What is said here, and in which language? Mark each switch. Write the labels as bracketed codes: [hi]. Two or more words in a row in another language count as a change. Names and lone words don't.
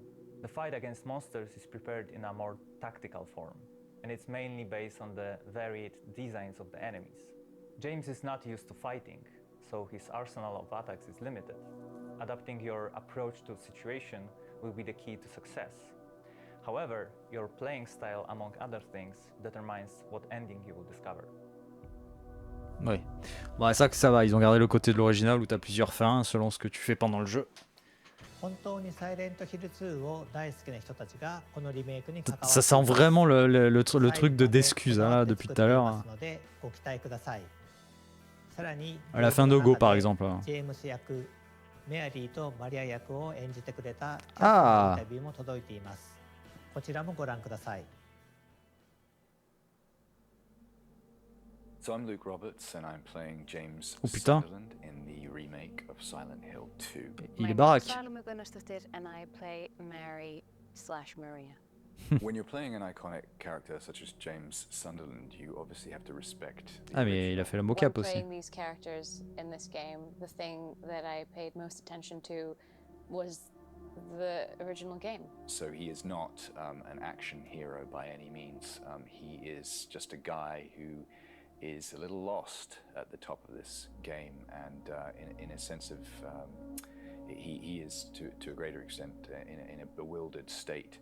[en] The fight against monsters is prepared in a more tactical form, and it's mainly based on the varied designs of the enemies. James is not used to fighting, so his arsenal of attacks is limited. Adapting your approach to a situation will be the key to success. However, your playing style, among other things, determines what ending you will discover. [fr] Oui. Bon, ça que ça va, ils ont gardé le côté de l'original où t'as plusieurs fins selon ce que tu fais pendant le jeu. [ja] 本当にサイレントヒル2を大好きな人たちがこのリメイクに関わってい [fr] Ça [ja] ます。 [fr] sent vraiment le truc de d'excuses hein, là, depuis tout à l'heure. [ja] のでご期待ください。さらに [fr] À la fin de Go par exemple. [ja] ジェームス役、メアリーとマリア役を演じてくれたキャストのイン Ah タビューも届いています。こちらもご覧ください。 [en] So I'm Luke Roberts and I'm playing James [fr] Oh, putain. [en] Sunderland in the remake of Silent Hill 2. [fr] Il est baraque. [en] And I play Mary/Maria. When you're playing an iconic character such as James Sunderland, you obviously have to respect the [fr] Ah mais il a fait la mocap [en] When [fr] aussi. [en] playing these characters in this game, the thing that I paid most attention to was the original game. So he is not an action hero by any means. He is just a guy who is a little lost at the top of this game, and in a sense of he is to a greater extent in a bewildered state.